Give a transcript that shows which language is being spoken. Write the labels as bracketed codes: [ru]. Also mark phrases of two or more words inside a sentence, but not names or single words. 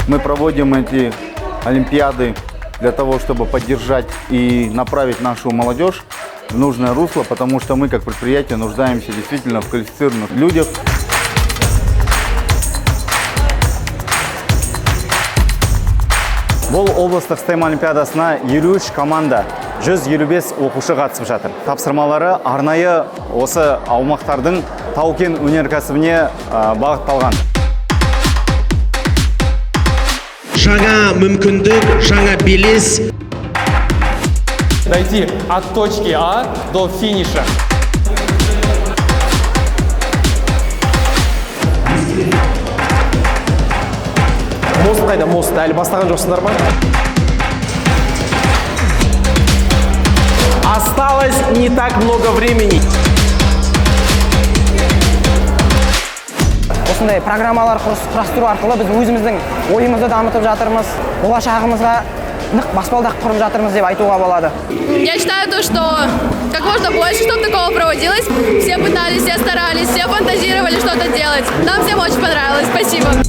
[ru] проводим эти олимпиады для того, чтобы поддержать и направить нашу молодежь в нужное русло, потому что мы, как предприятие, нуждаемся действительно в квалифицированных людях. [kk] Бұл облыстық STEM олимпиадасына 53 команда, 155 оқушы қатысып жатыр. Тапсырмалары арнайы осы аумақтардың тау-кен өнеркәсібіне бағытталған. Жаңа мүмкіндік, жаңа белес. [ru] Дойти от точки А до финиша. [kk] Мост қайда? Мост әлі бастаған жоқсыңдар ма? [ru] Осталось не так много времени. [kk] Осындай программалар құрастыру арқылы біз өзіміздің ойымызды дамытып жатырмыз. Болашағымызға нық баспалдақ құрып жатырмыз деп айтуға болады. [ru] Я считаю то, что как можно больше, чтобы такого проводилось. Все пытались, все старались, все фантазировали что-то делать. Нам всем очень понравилось. Спасибо.